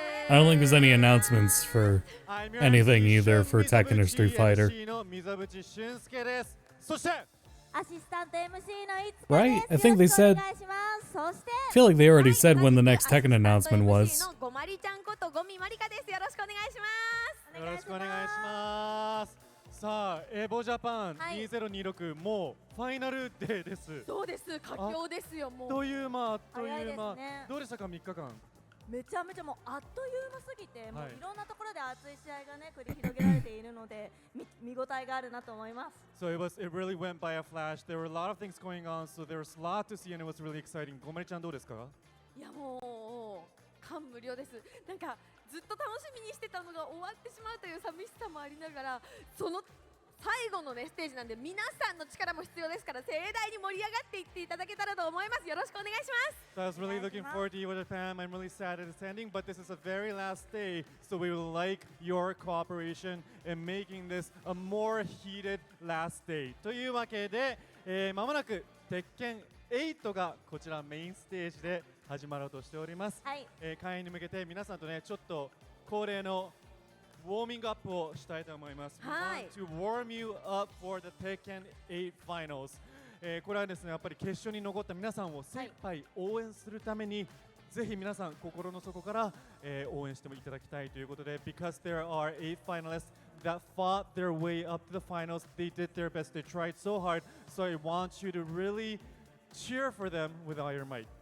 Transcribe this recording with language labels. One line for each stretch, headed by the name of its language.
English: I don't think there's any announcements for anything either for Tekken or Street Fighter.
Japanese: の水渕俊介です。そしてアシスタント MC のいつか
English: Right? I think they said.
Japanese: お願いします。そして
English: I feel like they already said when the next Tekken announcement was.
Japanese: のごまりちゃんことごみまりかです。よろしくお願いします。よろしくお願いします。さあ、エボジャパン2026、もうファイナルデーです。そうです。佳境ですよ。もう。という間、あっという間、ね、どうでしたか3日間。めちゃめちゃもうあっという間すぎて、もういろんなところで熱い試合がね繰り広げられているので見応えがあるなと思います。
English: So it really went by a flash. There were a lot of things going on, so there was a lot to see and it was really exciting.
Japanese: ごまりちゃんどうですか？いやもう感無量です。なんかずっと楽しみにしてたのが終わってしまうという寂しさもありながら、その最後のねステージなんで皆さんの力も必要ですから盛大に盛り上がっていっていただけたらと思います。よろしくお願いします。
English: So I was really looking forward to EVO Japan. I'm really sad it's ending, but this is the very last day, so we would like your cooperation in making this a more heated last day.
Japanese: というわけで、まもなく鉄拳8がこちらメインステージで始まろうとしております。はい。開演に向けて皆さんとねちょっと恒例のウォーミングアップをしたいと思います。
English: はい。To warm you up for the Tekken 8 Finals。
Japanese: これはですねやっぱり決勝に残った皆さんを精一杯応援するために、ぜひ皆さん心の底から、応援してもいただきたいということで、
English: because there are 8 finalists that fought their way up to the finals, they did their best, they tried so hard, so I want you to really cheer for them with all your might.